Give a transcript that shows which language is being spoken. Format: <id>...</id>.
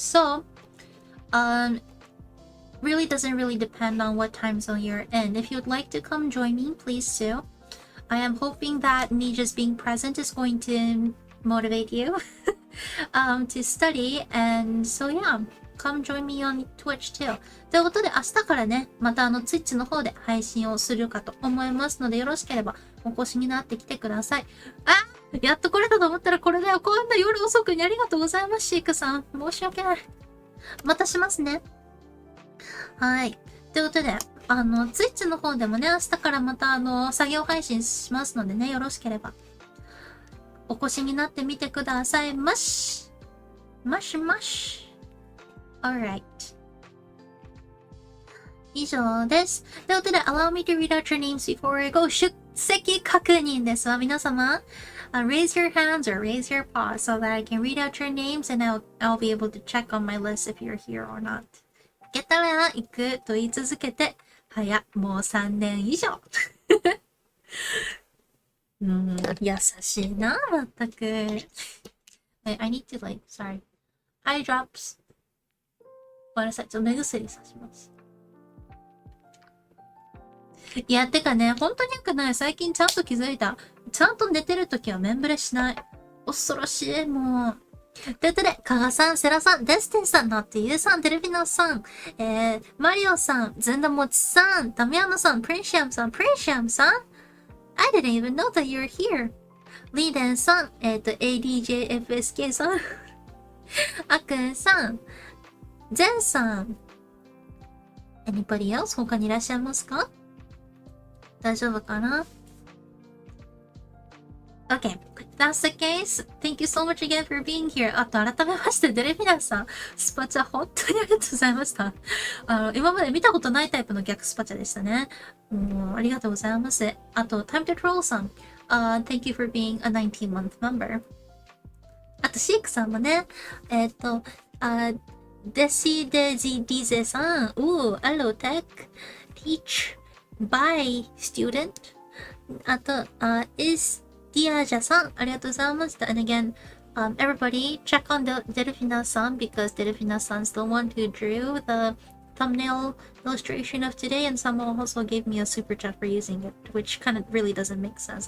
<en>So, really doesn't really depend on what time zone you're in. If you'd like to come join me, please do. I am hoping that me just being present is going to motivate you to study, and so yeah, come join me on Twitch too.</en> <ja>ということで明日からね、またTwitch の方で配信をするかと思いますので、よろしければお越しになってきてください。やっと来れたと思ったらこれだよ。こんな夜遅くにありがとうございます、シークさん。申し訳ない。またしますね。はい。ということで、Twitch の方でもね、明日からまた作業配信しますのでね、よろしければお越しになってみてくださいまし。</ja> <en>Alright.</en> <ja>以上です。ということで、</ja> <en>allow me to read out your names before I go.</en> <ja>出席確認ですわ。</ja> <en>皆様、raise your hands or raise your paws so that I can read out your names, and I'll be able to check on my list if you're here or not.</en> <ja>行けたら行くと言い続けて、もう3年以上。優しいな、まったく。</ja> <en>Wait, I need to sorry. Eye drops.</en> <ja>ごめんなさい、ちょっと目薬さします。いや、てかね、本当によくない。最近ちゃんと気づいた。ちゃんと寝てるときはメンブレしない。恐ろしい、もう。ということで、加賀さん、セラさん、デスティンさん、ナッティユさん、テレビナさん、マリオさん、ズンダモチさん、タミヤノさん、プリンシャムさん、</ja> <en>I didn't even know that you're here.</en> <ja>リーデンさん、ADJFSK さん、アクンさん、ゼンさん、</ja> <en>Anybody else?</en> <ja>他にいらっしゃいますか？大丈夫かな？</ja> <en>Okay, if that's the case, thank you so much again for being here.</en> <ja>あと、改めまして、デレミナさん、スパチャ本当にありがとうございました。今まで見たことないタイプの逆スパチャでしたね。ありがとうございます。あと、Time to Troll さん、</ja> <en>Thank you for being a 19-month member.</en> <ja>あと、シークさんもね、デシデジディゼさん、Hello Tech, Teach, By Student.</ja> <en>あと、Is Diaja さん、</en> <ja>ありがとうございました。</ja> <en>And again, everybody check on the Delfina-san because Delfina-san's the one who drew the thumbnail illustration of today, and someone also gave me a super chat for using it, which kind of really doesn't make sense.</en>